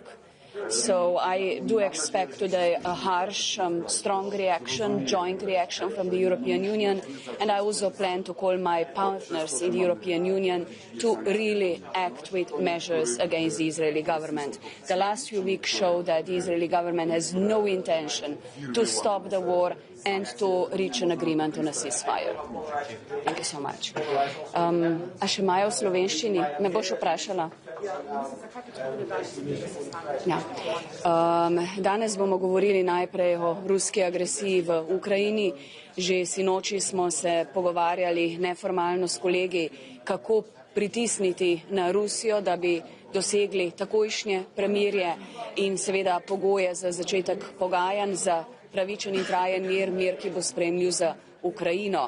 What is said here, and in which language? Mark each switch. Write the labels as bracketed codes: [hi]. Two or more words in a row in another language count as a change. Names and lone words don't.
[en] So I do expect today a harsh, strong reaction, joint reaction from the European Union, and I also plan to call my partners in the European Union to really act with measures against the Israeli government. The last few weeks show that the Israeli government has no intention to stop the war and to reach an agreement on a ceasefire. Thank you so much. [sl] A še imajo v slovenščini? Me boš vprašala? Ja. Danes bomo govorili najprej o ruski agresiji v Ukrajini. Že sinoči smo se pogovarjali neformalno s kolegi, kako pritisniti na Rusijo, da bi dosegli takojšnje premirje in seveda pogoje za začetek pogajanj za pravičen in trajen mir, ki bo sprejemljiv za Ukrajino.